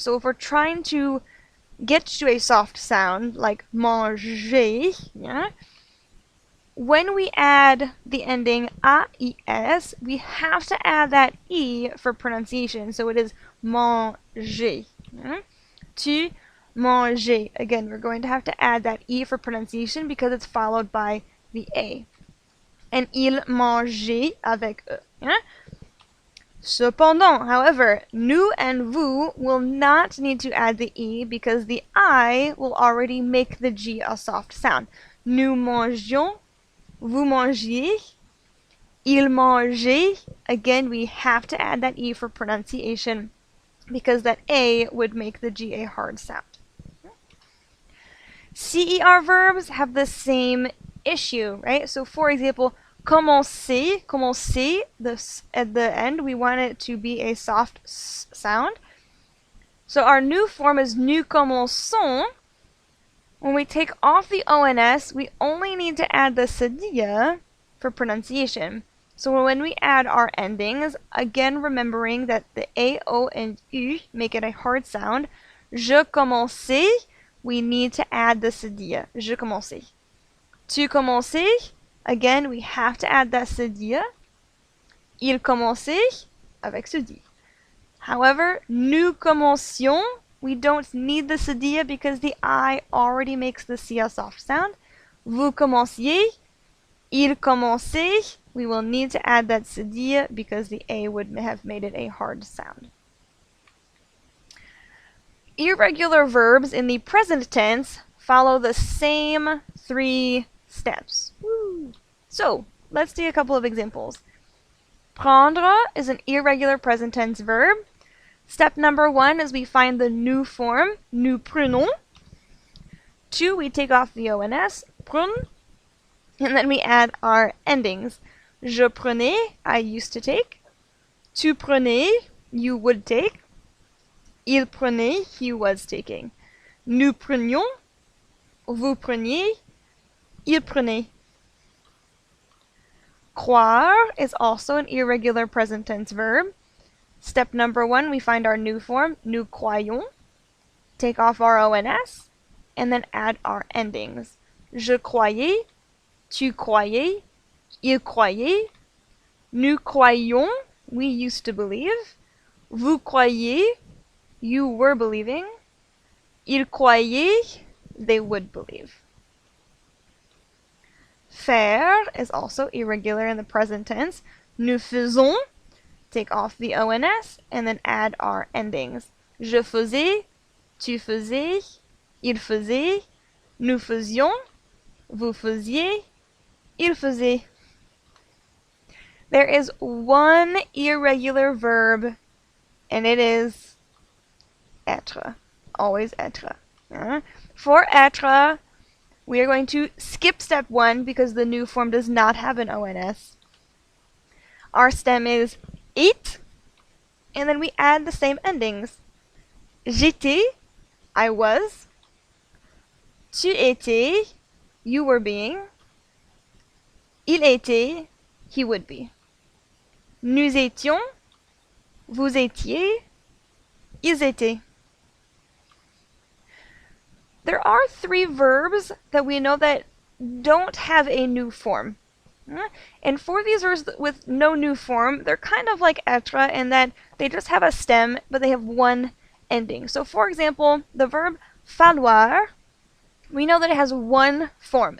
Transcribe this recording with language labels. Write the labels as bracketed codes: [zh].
[en] So if we're trying to get to a soft sound, like manger, yeah, when we add the ending AIS, we have to add that E for pronunciation. So it is manger. Yeah? [fr] Tu manger. [en] Again, we're going to have to add that E for pronunciation because it's followed by the A. [fr] And il mangeait avec eux. [en] Yeah? Cependant, however, nous and vous will not need to add the E because the I will already make the G a soft sound. [fr] Nous mangions, vous mangiez, il mangeait. [en] Again, we have to add that E for pronunciation because that A would make the G a hard sound. CER verbs have the same issue, right? So for example, commencer, this at the end, we want it to be a soft sound. So our new form is [fr] nous commençons. [en] When we take off the ONS, we only need to add the cedilla for pronunciation. So when we add our endings, again remembering that the A, O, and U make it a hard sound, [fr] je commençais, [en] we need to add the cedilla, je commençais. [fr] Tu commençais, [en] again we have to add that cedilla. [fr] Il commençait, avec cedille. [en] However, [fr] nous commencions, [en] we don't need the cedilla because the I already makes the C a soft sound. [fr] Vous commenciez, il commençait, [en] we will need to add that cedilla because the A would have made it a hard sound. Irregular verbs in the present tense follow the same 3 steps. Woo. So, let's see a couple of examples. Prendre is an irregular present tense verb. Step number 1 is we find the new form, [fr] nous prenons. [en] 2, we take off the ONS, prendre. And then we add our endings. [fr] Je prenais, [en] I used to take. [fr] Tu prenais, [en] you would take. [fr] Il prenait, [en] he was taking. [fr] Nous prenions, vous preniez, il prenait. [en] Croire is also an irregular present tense verb. Step number 1, we find our new form, [fr] nous croyons. [en] Take off our ONS, and then add our endings. [fr] Je croyais, tu croyais, il croyait. Nous croyions, [en] we used to believe. [fr] Vous croyiez, [en] you were believing. [fr] Ils croyaient, [en] they would believe. Faire is also irregular in the present tense. [fr] Nous faisons, [en] take off the ONS, and then add our endings. [fr] Je faisais, tu faisais, il faisait. nous faisions, vous faisiez, il faisait. [en] There is one irregular verb, and it is être. Always être. For être, we are going to skip step 1 because the new form does not have an ONS. Our stem is it, and then we add the same endings. [fr] J'étais, [en] I was. [fr] Tu étais, [en] you were being. [fr] Il était, [en] he would be. [fr] Nous étions, vous étiez, ils étaient. [en] There are 3 verbs that we know that don't have a new form. And for these verbs with no new form, they're kind of like être in that they just have a stem, but they have one ending. So for example, the verb falloir, we know that it has one form.